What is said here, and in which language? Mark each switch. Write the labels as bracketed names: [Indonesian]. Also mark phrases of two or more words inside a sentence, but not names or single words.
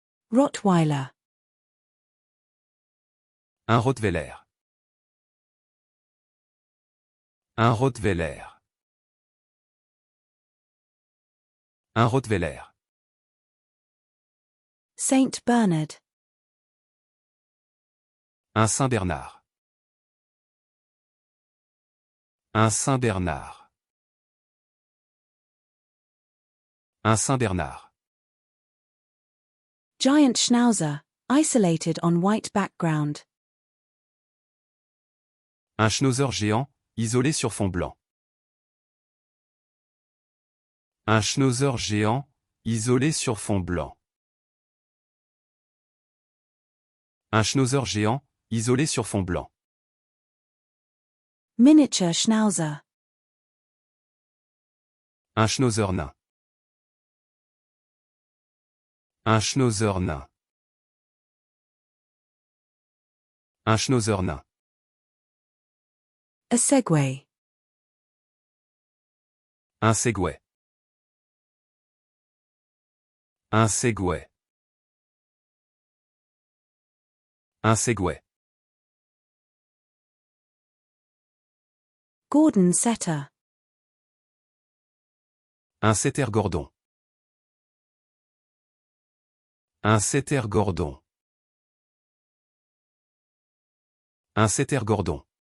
[English] Rottweiler. [French] Un Rottweiler. Un Rottweiler. Un Rottweiler. [English] Saint Bernard. [French] Un Saint-Bernard. Un Saint-Bernard. Un Saint-Bernard. [English] Giant Schnauzer, isolated on white background. [French] Un Schnauzer géant, isolé sur fond blanc. Un Schnauzer géant, isolé sur fond blanc. Un Schnauzer géant, isolé sur fond blanc. [English] Miniature Schnauzer. [French] Un Schnauzer nain. Un Schnauzer nain. Un Schnauzer nain. [English] A Segway. [French] Un Segway. Un Segway. Un Segway. [English] Gordon Setter. [French] Un Setter Gordon. Un Setter Gordon. Un Setter Gordon.